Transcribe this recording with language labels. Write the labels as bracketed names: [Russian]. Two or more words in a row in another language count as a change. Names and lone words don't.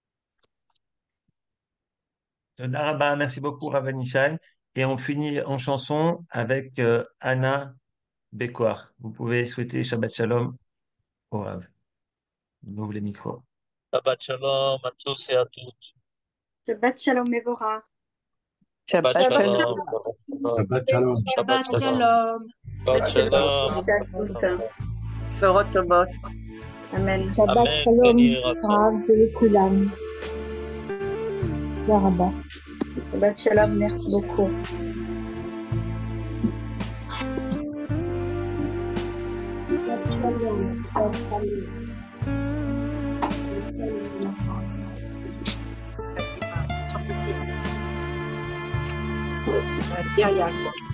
[French] Merci beaucoup, Rav Nishan. Et on finit en chanson avec Anna Bekouar. Vous pouvez souhaiter [Hebrew] שבת שלום [French] au Rav. On ouvre les micros. [Hebrew] שבת שלום [French] à tous et à toutes. [Hebrew] שבת שלום מבורך. Shabbat Shabbat Shabbat Shalom. Shalom. שבת שלום. Shabbat Shabbat Shalom. Shalom. שבת שלום. Shalom. בשורות טובות. Amen. שבת Amen שלום, כן יהי רצון. רב ולכולם. תודה רבה. שבת שלום, [French] merci beaucoup. [Hebrew] שבת שלום, שבת שלום. Maria Yaakov.